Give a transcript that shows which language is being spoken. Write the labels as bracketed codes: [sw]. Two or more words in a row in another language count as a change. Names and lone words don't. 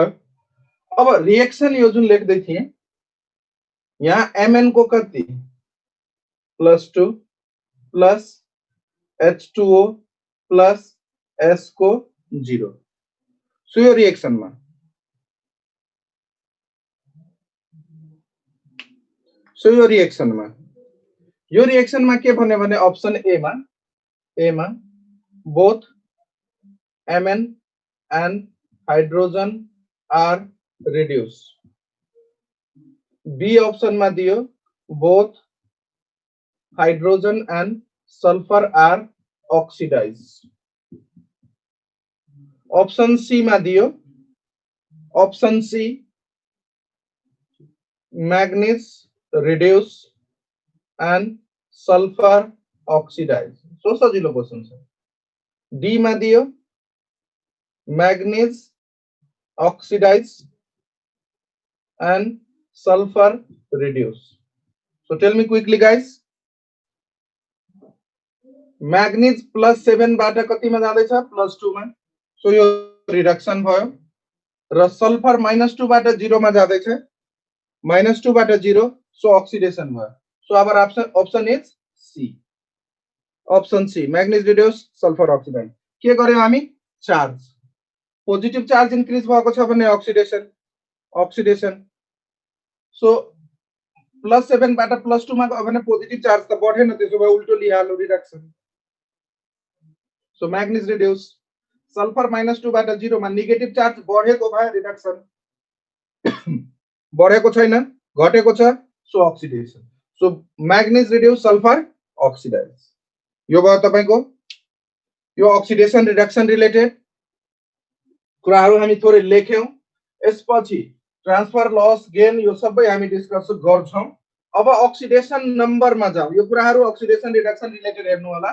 [ne] अब रिएक्सन यो जुन लेख्दै थिए यहाँ Mn को कति +2 प्लस H2O प्लस S को 0। सो यो रिएक्सनमा यो रिएक्सनमा के भन्ने भने अप्सन ए मा [en] both Mn and hydrogen are reduced. B option [ne] मा दियो [en] both hydrogen and sulfur are oxidized। option C [ne] मा दियो, [en] option C manganese reduce and sulfur oxidize. [ne] सो सजिलो क्वेशन छ। डी मा दियो [en] manganese oxidize and sulfur reduce. So tell me quickly guys, [ne] मैग्नीज +7 बाट कतिमा जाँदैछ? +2 मा। सो यो रिडक्सन भयो र सल्फर -2 बाट 0 मा जाँदैछ, -2 बाट 0, सो ऑक्सीडेशन भयो। [en] so our option is C. option C, manganese reduce sulfur oxidize. [ne] के गर्यौ हामी? चार्ज, [en] positive charge increase [ne] भएको छ भने ऑक्सीडेशन। सो +7 बाट +2 मा गयो भने [en] positive charge [ne] त बढेन, त्यसो भए उल्टो लिइहाल्नु रिडक्सन। [en] so manganese reduce, [ne] सल्फर -2 बाट 0 मा [en] negative charge [ne] बढेको भए रिडक्सन, बढेको छैन, घटेको छ, सो ऑक्सीडेशन। [en] so manganese reduce sulfur oxidize. [ne] यो भयो तपाईको यो [en] oxidation reduction related [ne] कुराहरु हामी थोरै लेख्यौं। यसपछि [en] transfer loss gain [ne] यो सबै हामी डिस्कस गर्छौं। अब अक्सिडेसन नम्बरमा जाऊ। यो कुराहरु [en] oxidation reduction related [ne] हेर्नु होला।